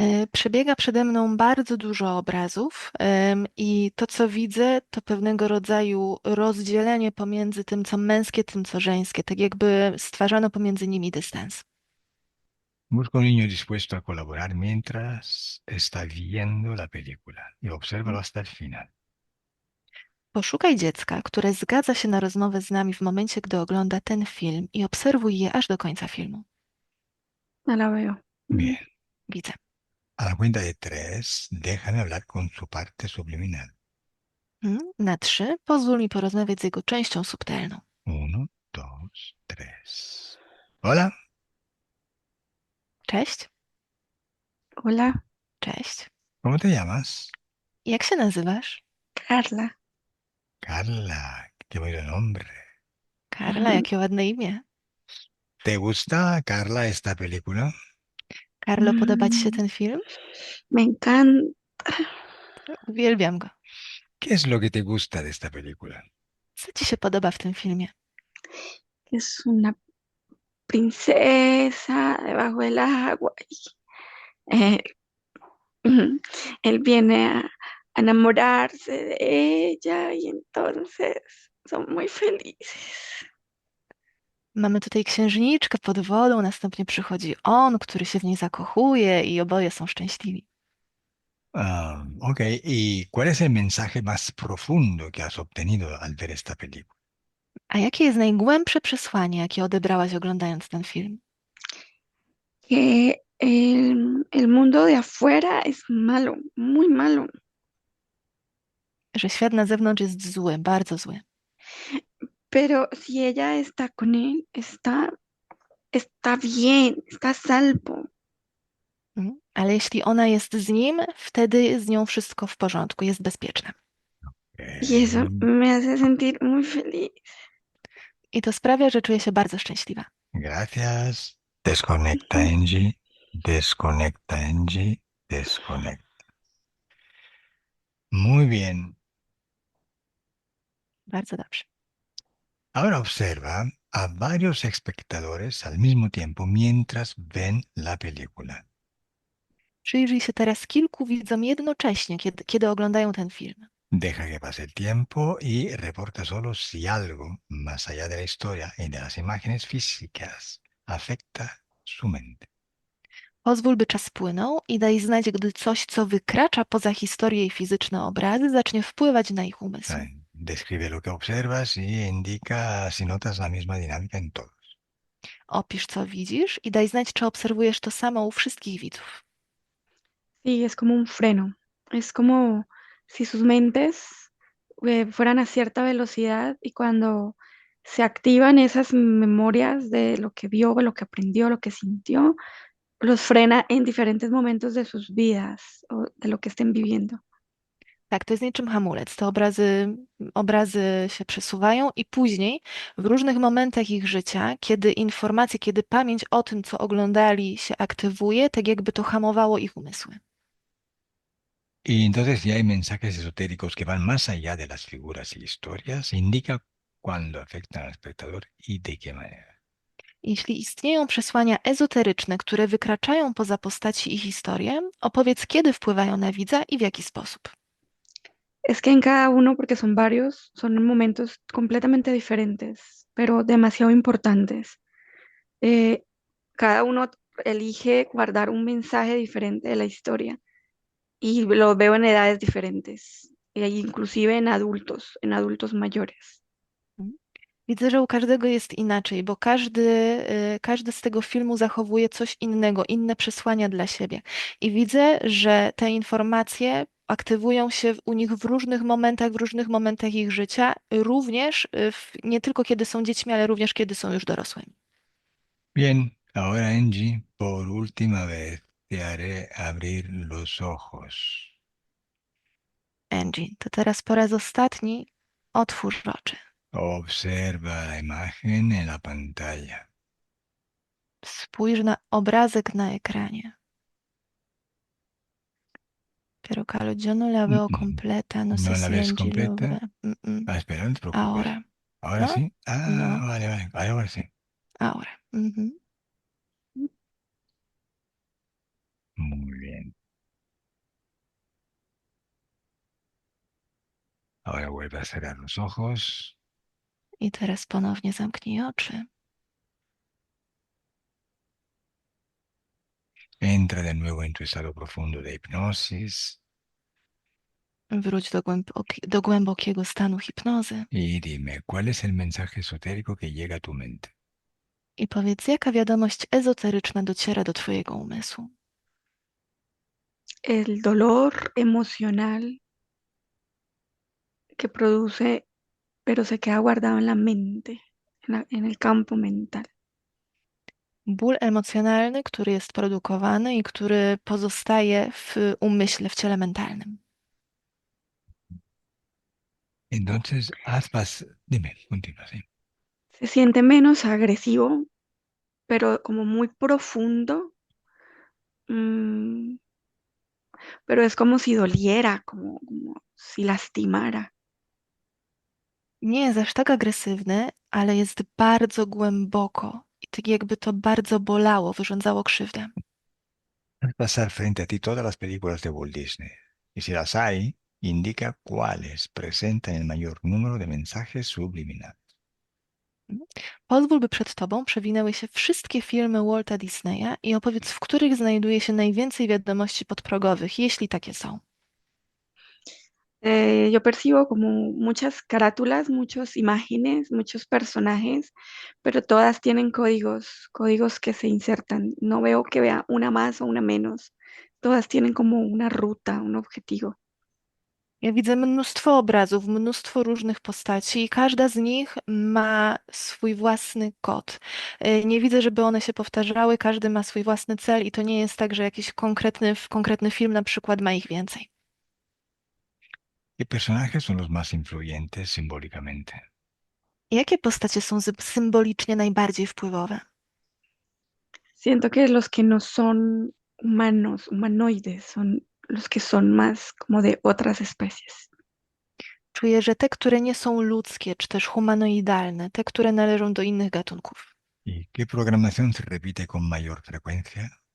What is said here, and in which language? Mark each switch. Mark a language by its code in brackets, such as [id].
[pl] Przebiega przede mną bardzo dużo obrazów, i to, co widzę, to pewnego rodzaju rozdzielenie pomiędzy tym, co męskie, tym, co żeńskie, tak jakby stwarzano pomiędzy nimi dystans. [es] Busca un niño dispuesto a colaborar mientras está viendo la película y obsérvalo hasta el final. [pl] Poszukaj dziecka, które zgadza się na rozmowę z nami w momencie, gdy ogląda ten film i obserwuj je aż do końca filmu. [es] No la veo. Bien, [pl] Widzę. [es] a la cuenta de tres, déjame hablar con su parte subliminal. [pl] Na 3 pozwól mi porozmawiać z jego częścią subtelną. [es] Uno, dos, tres. Hola, [pl] Cześć. [es] Hola, [pl] Cześć. [es] ¿cómo te llamas? [pl] Jak się nazywasz? [es] Carla. Carla, qué bonito nombre. [pl] Karla, jakie ładne imię. [es] ¿Te gusta, Carla, esta película? [pl] Karlo, podoba ci się Mm, ten film? [es] Me encanta. [pl] Uwielbiam go. [es] ¿Qué es lo que te gusta de esta película? [pl] Co ci się podoba w tym filmie? [es] Es una princesa debajo del agua. Eh, él viene a enamorarse de ella y entonces son muy felices. [pl] Mamy tutaj księżniczkę pod wodą, następnie przychodzi on, który się w niej zakochuje i oboje są szczęśliwi. [es] Ok, ¿y cuál es el mensaje más profundo que has obtenido al ver esta película? [pl] A jakie jest najgłębsze przesłanie, jakie odebrałaś oglądając ten film? [es] Que el mundo de afuera es malo, muy malo, [pl] Że świat na zewnątrz jest zły, bardzo zły. [es] pero si ella está con él, está bien, está a salvo. [pl] Ale jeśli ona jest z nim, wtedy z nią wszystko w porządku, jest bezpieczna. [es] Y eso me hace sentir muy feliz. [pl] I to sprawia, że czuję się bardzo szczęśliwa. [es] Gracias. Desconecta, Angie. Desconecta, Angie. Desconecta. Muy bien. [pl] Bardzo dobrze. [es] Ahora observa a varios espectadores al mismo tiempo mientras ven la película. [pl] Przyjrzyj się teraz kilku widzom jednocześnie, kiedy oglądają ten film. [es] Deja que pase el tiempo y reporta solo si algo, más allá de la historia y de las imágenes físicas, afecta su mente. [pl] Pozwól, by czas płynął i daj znać, gdy coś, co wykracza poza historię i fizyczne obrazy, zacznie wpływać na ich umysł. [es] Describe lo que observas y indica si notas la misma dinámica en todos. [pl] Opisz, co widzisz i daj znać, czy obserwujesz to samo u wszystkich widzów. [es] Sí, es como un freno. Es como si sus mentes fueran a cierta velocidad y cuando se activan esas memorias de lo que vio, lo que aprendió, lo que sintió, los frena en diferentes momentos de sus vidas o de lo que estén viviendo. [pl] Tak, to jest niczym hamulec. Te obrazy się przesuwają i później, w różnych momentach ich życia, kiedy informacje, kiedy pamięć o tym, co oglądali, się aktywuje, tak jakby to hamowało ich umysły. [es] Y entonces ya hay mensajes esotéricos que van más allá de las figuras y historias, indica cuándo afectan al espectador y de qué manera. [pl] Jeśli istnieją przesłania ezoteryczne, które wykraczają poza postaci i historię, opowiedz, kiedy wpływają na widza i w jaki sposób. [es] Es que en cada uno, porque son varios, son momentos completamente diferentes, pero demasiado importantes. Eh, Cada uno elige guardar un mensaje diferente de la historia y lo veo en edades diferentes, e inclusive en adultos mayores. Mhm. [pl] Widzę, że u każdego jest inaczej, bo każdy z tego filmu zachowuje coś innego, inne przesłania dla siebie. I widzę, że te informacje aktywują się u nich w różnych momentach ich życia, również nie tylko kiedy są dziećmi, ale również kiedy są już dorosłymi. [es] Bien, ahora Angie, por última vez te haré abrir los ojos. [pl] Angie, to teraz po raz ostatni otwórz oczy. [es] Observa la imagen en la pantalla. [pl] Spójrz na obrazek na ekranie. [es] Pero Carlos, yo no la Mm, veo mm. completa, no sé ¿No la si ves Angie lo ve. completa? Ah, espera, no te preocupes. Ahora, Ahora ¿no? sí. Ah, No, vale, vale. Ahora sí. ahora. Ujú. Muy bien. Ahora vuelve a cerrar los ojos. [pl] I teraz ponownie zamknij oczy. [es] Entra de nuevo en tu estado profundo de hipnosis [pl] Wróć do głębokiego stanu hipnozy [es] y dime, ¿cuál es el mensaje esotérico que llega a tu mente? [pl] i powiedz, jaka wiadomość ezoteryczna dociera do twojego umysłu. [es] El dolor emocional que produce, pero se queda guardado en la mente, en el campo mental. [pl] Ból emocjonalny, który jest produkowany i który pozostaje w umyśle, w ciele mentalnym. [es] Entonces, dime, continúa, sí. Se siente menos agresivo, pero como muy profundo, mm, pero es como si doliera, como si lastimara. [pl] Nie jest aż tak agresywny, ale jest bardzo głęboko i tak jakby to bardzo bolało, wyrządzało krzywdę. [es] Haz pasar frente a ti todas las películas de Walt Disney. Y si las hay, indica cuáles presentan el mayor número de mensajes subliminales. [pl] Pozwól, by przed tobą przewinęły się wszystkie filmy Walta Disneya i opowiedz, w których znajduje się najwięcej wiadomości podprogowych, jeśli takie są. [es] Yo percibo como muchas carátulas, muchas imágenes, muchos personajes, pero todas tienen códigos, códigos que se insertan. No veo que vea una más o una menos. Todas tienen como una ruta, un objetivo. [pl] Ja widzę mnóstwo obrazów, mnóstwo różnych postaci i każda z nich ma swój własny kod. Nie widzę, żeby one się powtarzały, każdy ma swój własny cel i to nie jest tak, że jakiś konkretny film na przykład ma ich więcej. [es] ¿Qué personajes son los más influyentes simbólicamente? [pl] Jakie postacie są symbolicznie najbardziej wpływowe? [es] Siento que los que no son humanos, humanoides, son los que son más como de otras especies. [pl] Czuję, że te, które nie są ludzkie, czy też humanoidalne, te, które należą do innych gatunków. [es] ¿Y qué programación se repite con mayor frecuencia?